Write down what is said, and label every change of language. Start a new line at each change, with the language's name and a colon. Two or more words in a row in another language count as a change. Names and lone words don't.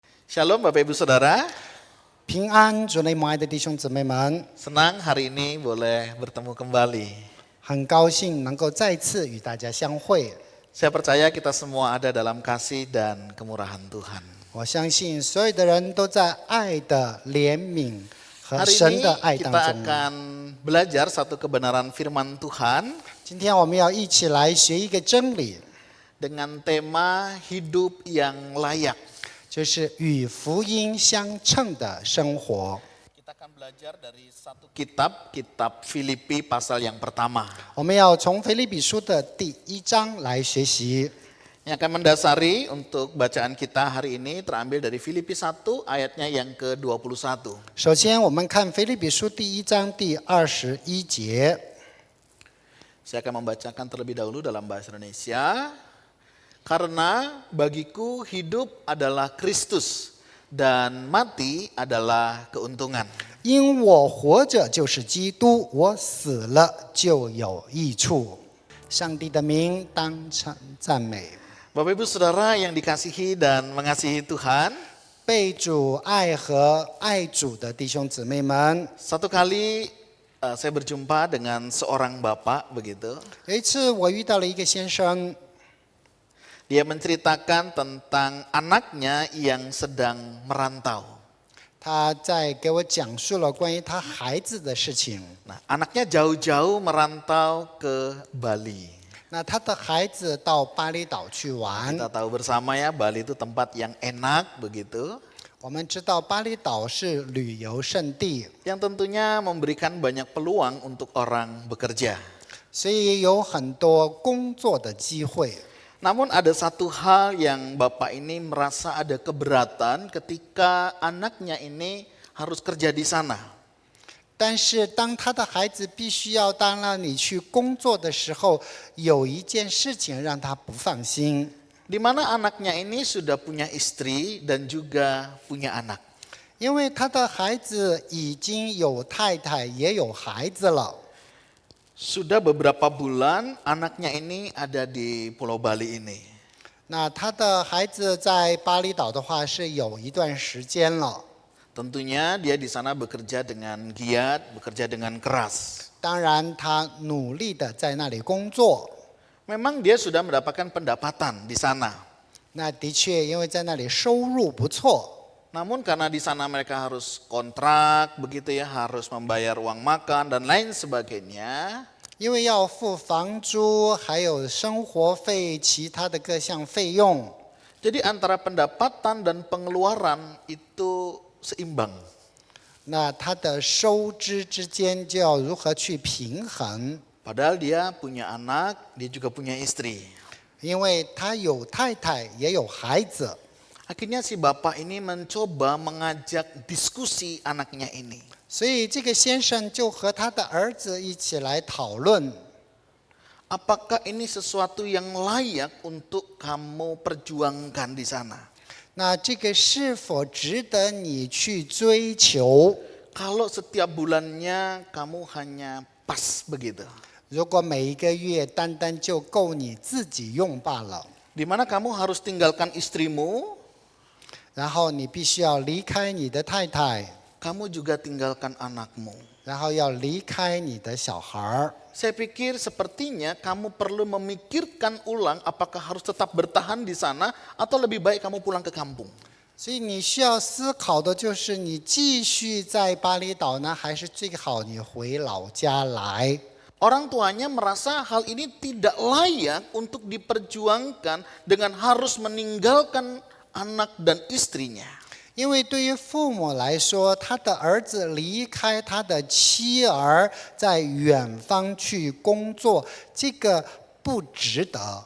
Indonesian: Shalom Bapak Ibu Saudara,
Chinese: 平安，主内蒙爱的弟兄姊妹们，
Indonesian: senang hari ini boleh bertemu kembali.
Chinese: 很高兴能够再次与大家相会。
Indonesian: Saya percaya kita semua ada dalam kasih dan kemurahan Tuhan.
Chinese: 我相信所有的人都在爱的怜悯和
Indonesian: Hari
Chinese: 神
Indonesian: ini
Chinese: 的爱当
Indonesian: kita
Chinese: 中。
Indonesian: akan belajar satu kebenaran firman Tuhan
Chinese: 今天我们要一起来学一个真理，
Indonesian: dengan tema hidup yang layak.
Chinese: 就是与福音相称的生活。
Indonesian: Kita akan belajar dari satu kitab Filipi pasal yang pertama.
Chinese: 我们要从腓立比书的第1章来学习。
Indonesian: Yang akan mendasari untuk bacaan kita hari ini terambil dari Filipi 1 ayatnya yang ke-21.
Chinese: 首先，我们看腓立比书第1章第21节。
Indonesian: Saya akan membacakan terlebih dahulu dalam bahasa Indonesia. Karena bagiku hidup adalah Kristus dan mati adalah keuntungan.
Chinese: 因我活着就是基督，我死了就有益处。上帝的名当称赞美。
Indonesian: Bapak Ibu Saudara yang dikasihi dan mengasihi Tuhan,
Chinese: 被主爱和爱主的弟兄姊妹们，
Indonesian: satu kali saya berjumpa dengan seorang bapak begitu.
Chinese: 有一次我遇到了一个先生，
Indonesian: Dia menceritakan tentang anaknya yang sedang merantau.
Chinese: 他在给我讲述了关于他孩子的事情。
Indonesian: Nah, anaknya jauh-jauh merantau ke Bali.
Chinese: 那他的孩子到巴厘岛去玩，
Indonesian: Kita tahu bersama ya, Bali itu tempat yang enak begitu.
Chinese: 我们知道巴厘岛是旅游胜地，
Indonesian: Yang tentunya memberikan banyak peluang untuk orang bekerja.
Chinese: 所以有很多工作的机会。
Indonesian: Namun ada satu hal yang Bapak ini merasa ada keberatan ketika anaknya ini harus kerja di sana.
Chinese: 但是当他的孩子必须要到那里去工作的时候，有一件事情让他不放心，
Indonesian: Di mana anaknya ini sudah punya istri dan juga punya anak.
Chinese: 因为他的孩子已经有太太也有孩子了。
Indonesian: Sudah beberapa bulan anaknya ini ada di Pulau Bali ini.
Chinese: 那他的孩子在巴厘岛的话是有一段时间了，
Indonesian: Tentunya dia di sana bekerja dengan giat, bekerja dengan keras.
Chinese: 当然他努力的在那里工作。
Indonesian: Memang dia sudah mendapatkan pendapatan di sana.
Chinese: 那的确，因为在那里收入不错，
Indonesian: Namun karena di sana mereka harus kontrak begitu ya, harus membayar uang makan dan lain sebagainya.
Chinese: 因为要付房租，还有生活费，其他的各项费用。
Indonesian: Jadi antara pendapatan dan pengeluaran itu seimbang.
Chinese: 那他的收支之间就要如何去平衡？
Indonesian: Padahal dia punya anak, dia juga punya istri.
Chinese: 因为他有太太也有孩子，
Indonesian: Akhirnya si bapak ini mencoba mengajak diskusi anaknya ini.
Chinese: 所以这个先生就和他的儿子一起来讨论，
Indonesian: Apakah ini sesuatu yang layak untuk kamu perjuangkan di sana?
Chinese: 那这个是否值得你去追求？
Indonesian: Kalau setiap bulannya kamu hanya pas begitu.
Chinese: 如果每一个月单单就够你自己用罢了，
Indonesian: Di mana kamu harus tinggalkan istrimu,
Chinese: 然后你必须要离开你的太太，
Indonesian: kamu juga tinggalkan anakmu.
Chinese: 然后要离开你的小孩儿。
Indonesian: Saya pikir sepertinya kamu perlu memikirkan ulang apakah harus tetap bertahan di sana atau lebih baik kamu pulang ke kampung.
Chinese: 所以你需要思考的就是你继续在巴厘岛呢，还是最好你回老家来？
Indonesian: Orang tuanya merasa hal ini tidak layak untuk diperjuangkan dengan harus meninggalkan anak dan istrinya.
Chinese: 因为对于父母来说，他的儿子离开他的妻儿，在远方去工作，这个不值得。